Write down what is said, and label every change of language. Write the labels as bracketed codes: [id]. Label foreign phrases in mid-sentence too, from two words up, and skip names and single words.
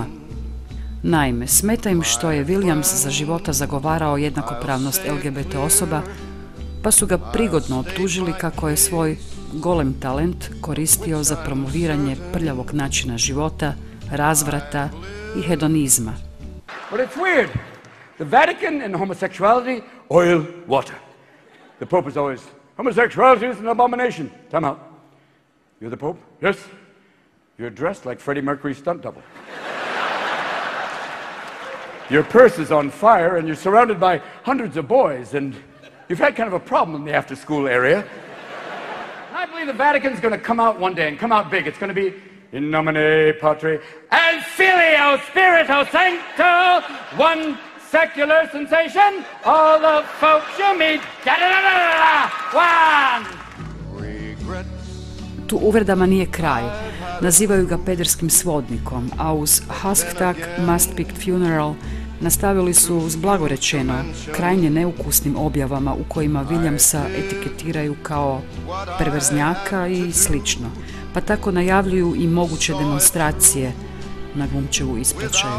[hr] Naime, smeta im što je Williams za života zagovarao jednakopravnost LGBT osoba, pa su ga prigodno optužili kako je svoj golem talent koristio za promoviranje prljavog načina života, razvrata i hedonizma. [en] But it's weird. The Vatican and homosexuality, oil, water. The Pope is always Homosexuality is an abomination. Time out. You're the Pope? Yes. You're dressed like Freddie Mercury's stunt double. Your purse is on fire, and you're surrounded by hundreds of boys, and you've had kind of a problem in the after-school area. I believe the Vatican's going to come out one day, and come out big. It's going to be [la] in nomine Patri et Filio Spirito Sancto, [en] one secular sensation, all the folks you meet, one! [hr] Tu uvredama nije kraj. Nazivaju ga pederskim svodnikom, a uz Hashtag Must Pick Funeral nastavili su uz blagorečeno krajnje neukusnim objavama u kojima Williamsa etiketiraju kao perverznjaka i slično, pa tako najavljuju i moguće demonstracije na glumčevu ispraćaju.